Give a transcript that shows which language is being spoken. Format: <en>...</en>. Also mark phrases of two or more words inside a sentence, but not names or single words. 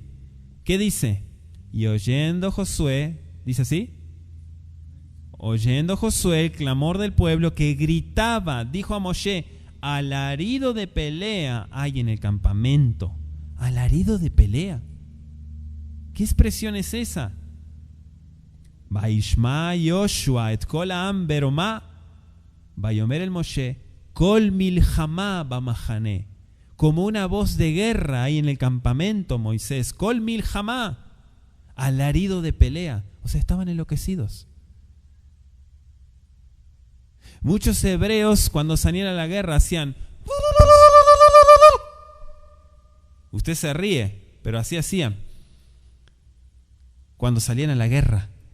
<es>¿Qué dice? Y oyendo Josué, ¿dice así? Oyendo Josué el clamor del pueblo que gritaba, dijo a Moshe, alarido de pelea hay en el campamento. Alarido de pelea. ¿Qué expresión es esa?</es> <he>וישמע יהושע את קול העם ברעה ויאמר אל משה קול מלחמה במחנה.</he> <es>Como una voz de guerra ahí en el campamento, Moisés,</es> <he>קול מלחמה,</he> <es>alarido de pelea. O sea, estaban enloquecidos. Muchos hebreos cuando salían a la guerra hacían... Usted se ríe, pero así hacían cuando salían a la guerra.</es>